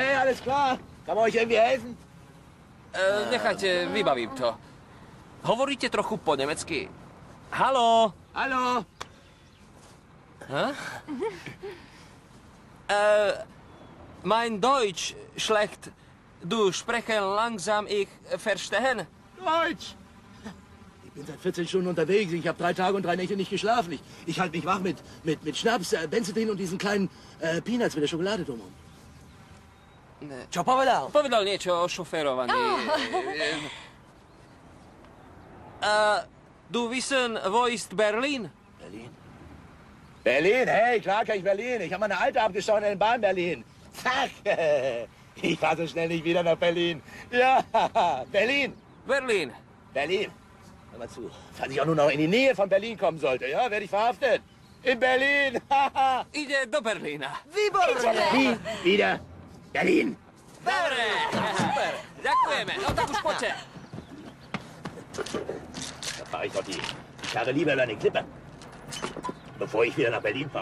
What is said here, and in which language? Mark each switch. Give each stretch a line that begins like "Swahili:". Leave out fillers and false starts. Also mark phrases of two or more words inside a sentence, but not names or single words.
German: Alles klar. Kann man euch irgendwie helfen?
Slovak: Nechajte, vybavím to. Hovoríte trochu po nemecky? Haló?
German: Hallo? Mein Deutsch schlecht. Du sprechen langsam, ich verstehen. Deutsch! Ich bin seit 14 Stunden unterwegs. Ich habe 3 Tage und 3 Nächte nicht geschlafen. Ich halte mich wach mit Schnaps, Benzedin und diesen kleinen Peanuts mit der Schokolade drumherum.
Slovak: Čo povedal? Povedal niečo o šoférovaní.
German: Du wissen, wo ist Berlin? Berlin? Berlin? Hey, klar kann ich Berlin. Ich habe meine Alte abgestochen in Bahn Berlin. Zack! Ich fahre so schnell nicht wieder nach Berlin. Ja, Berlin! Berlin. Berlin. Hör mal zu. Falls ich auch nur noch in die Nähe von Berlin kommen sollte, ja, werde ich verhaftet. In Berlin!
Slovak: Ide do Berlína. Výborne!
German: Wie? Wieder? Berlin!
Slovak: Dobre, super. Ďakujeme. No tak už poďte.
German: Da fahre ich doch die Karre lieber über eine Klippe, bevor ich wieder nach Berlin fahre.